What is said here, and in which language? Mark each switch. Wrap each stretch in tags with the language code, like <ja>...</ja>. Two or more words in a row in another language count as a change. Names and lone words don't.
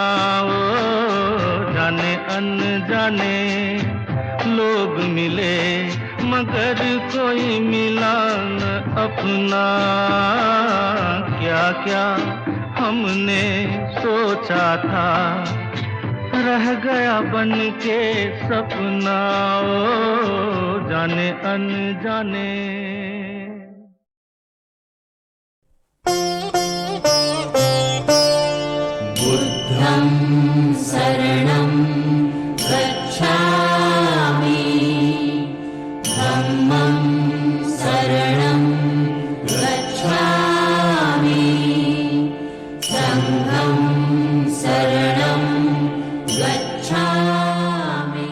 <hi>ओ जाने अनजाने लोग मिले मगर कोई मिला न अपना। क्या क्या हमने सोचा था रह गया बन के सपना। ओ जाने अनजाने</hi> <pi>बुद्धं शरणं गच्छामि धम्मं शरणं गच्छामि संघं शरणं गच्छामि।</pi>